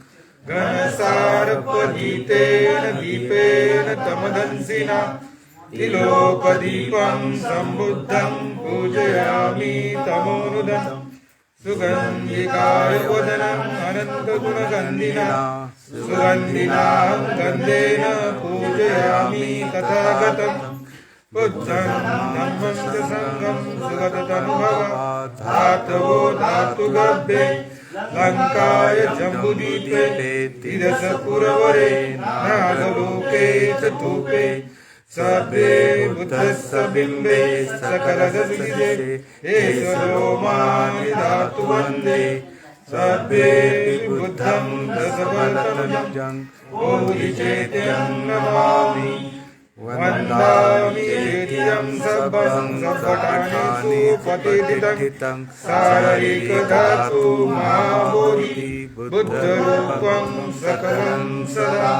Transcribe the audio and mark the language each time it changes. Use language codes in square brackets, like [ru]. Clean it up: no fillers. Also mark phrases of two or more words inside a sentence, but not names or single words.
[pi] घनसारपदीतेन दीपेन तमदंसिना तिलोकदीपं सम्बुद्धं पूजयामि तमोनुदम् सुगन्धिकाय वदनम् अनन्तगुणगन्धिना सुगन्धिनां गन्धेन पूजयामि तथागतम् बुद्धं धम्मं च संघं सुगततनुभवात् धातवो धातुगर्भे लङ्काय जम्बुदीपे तिरसपुरवरे नागलोके चतुपे सर्वे बुद्धस्य बिम्बे सकलगतिजे ईश्वरो मां धातु वन्दे सर्वे बुद्धं दशवदनं बोधिचैत्यं नमामि वन्दामि चेत्यं सर्वं सर्वकारणेषु प्रतिष्ठितं सारैकधातु महाबोधि बुद्धरूपं सकलं सदा